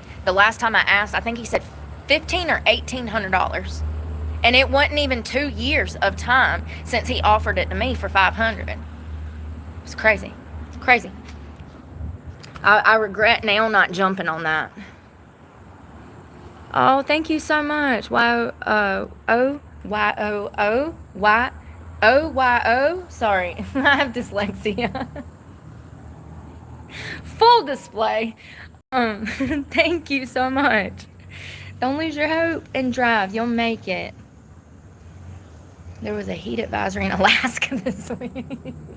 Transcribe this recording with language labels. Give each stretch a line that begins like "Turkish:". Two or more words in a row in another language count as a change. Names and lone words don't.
English: The last time I asked, I think he said $1,500 or $1,800. And it wasn't even 2 years of time since he offered it to me for $500. It's crazy. It's crazy. I regret now not jumping on that. Oh, thank you so much. Y-O-Y-O-Y-O-Y-O. Sorry, I have dyslexia. Full display. Thank you so much. Don't lose your hope and drive. You'll make it. There was a heat advisory in Alaska this week.